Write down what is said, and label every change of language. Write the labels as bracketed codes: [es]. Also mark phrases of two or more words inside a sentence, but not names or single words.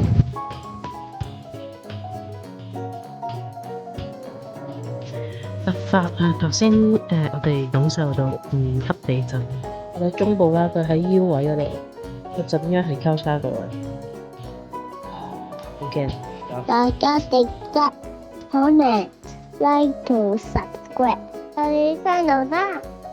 [yue] 突發啊！頭先我哋感受到5級地震，我哋中部啦，佢喺腰位嗰度，個震央係交叉過嚟，好驚。大家記得可能 [en] like to subscribe， [yue] 我哋翻到啦。